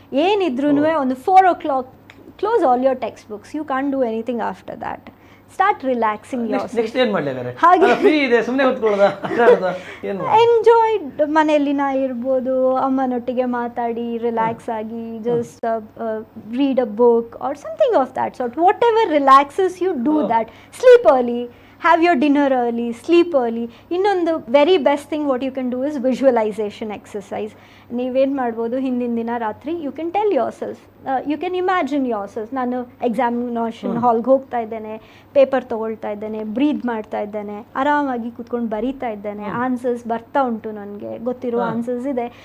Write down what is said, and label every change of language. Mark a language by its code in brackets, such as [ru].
[kn] ಏನಿದ್ರೂ ಒಂದು [en] 4 o'clock close all your text books. You can't do anything after that. Start relaxing your [kn] next ಏನ್ ಮಾಡ್ಲಿದ್ದಾರೆ ಹಾಗೆ free ಇದೆ ಸುಮ್ಮನೆ ಕೂತ್ಕೊಳ್ಳೋದಾ ಅಡ್ಡಾಡೋದಾ ಏನು ಎಂಜಾಯ್ಡ್ ಮನೆಯಲ್ಲಿ ನಾ ಇರ್ಬೋದು, ಅಮ್ಮನೊಟ್ಟಿಗೆ ಮಾತಾಡಿ ರಿಲ್ಯಾಕ್ಸ್ ಆಗಿ [en] Just read a book or something of that sort. Whatever relaxes you do that. Sleep early, have your dinner early, sleep early. [kn] ಇನ್ನೊಂದು [en] Very best thing what you can do is visualisation exercise. [kn] ನೀವೇನು ಮಾಡ್ಬೋದು, ಹಿಂದಿನ ದಿನ ರಾತ್ರಿ [en] you can tell yourself, [kn] you can imagine your self, ನಾನು examination ಹಾಲ್ಗೆ ಹೋಗ್ತಾ ಇದ್ದೇನೆ, paper ತೊಗೊಳ್ತಾ ಇದ್ದೇನೆ, ಬ್ರೀದ್ ಮಾಡ್ತಾ ಇದ್ದೇನೆ, ಆರಾಮಾಗಿ ಕೂತ್ಕೊಂಡು ಬರೀತಾ ಇದ್ದೇನೆ, ಆನ್ಸರ್ಸ್ ಬರ್ತಾ ಉಂಟು, ನನಗೆ ಗೊತ್ತಿರೋ ಆನ್ಸರ್ಸ್ ಇದೆ.